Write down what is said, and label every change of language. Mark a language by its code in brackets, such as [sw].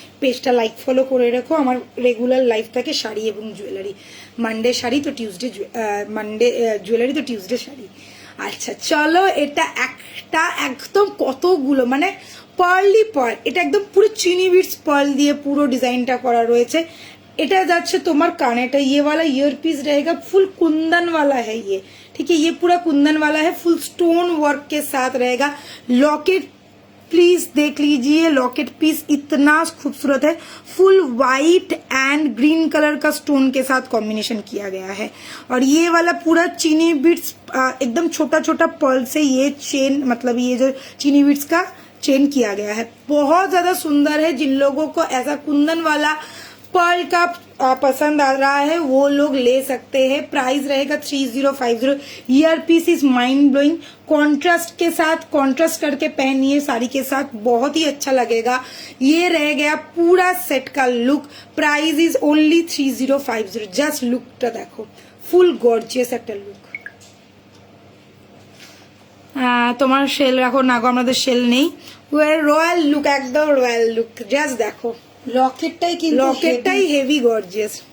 [bn] পেজটা like follow করে রেখো। আমার রেগুলার লাইফ থাকে শাড়ি এবং জুয়েলারি, মানডে শাড়ি তো টিউসডে জুয়েলারি তো টিউসডে শাড়ি। আচ্ছা চলো, এটা একটা একদম কতগুলো মানে পার্লি পার্ল, এটা একদম পুরো চিনি বিটস পার্ল দিয়ে পুরো ডিজাইনটা করা রয়েছে। এটা যাচ্ছে তোমার [hi] कान, এটা ये वाला ईयर पीस रहेगा, फुल कुंदन वाला है ये, ठीक है, ये पूरा कुंदन वाला है, फुल स्टोन वर्क के साथ रहेगा। लॉकेट प्लीज देख लीजिए, लॉकेट पीस इतना खूबसूरत है, full white and green colour का स्टोन के साथ कॉम्बिनेशन किया गया है। और ये वाला पूरा चीनी बीट्स एकदम छोटा छोटा पर्ल से ये चेन, मतलब ये जो चीनी बीट्स का चेन किया गया है, बहुत ज्यादा सुंदर है। जिन लोगों को ऐसा कुंदन वाला पर्ल का पसंद आ रहा है वो लोग ले सकते हैं। प्राइस रहेगा 3050। Year piece is mind blowing, contrast के साथ कॉन्ट्रास्ट करके पहनिए साड़ी के साथ, बहुत ही अच्छा लगेगा। ये रह गया पूरा सेट का look. Price is only 3050। [bn] Just लुकটা দেখো, ফুল গর্জিয়াস একটা লুক। তোমার সেল রাখো না গো, আমাদের সেল নেই। রয়্যাল লুক, একদম রয়্যাল লুক, জাস্ট দেখো। লকেটটাই কিন্তু লকেটটাই হেভি গর্জিয়াস।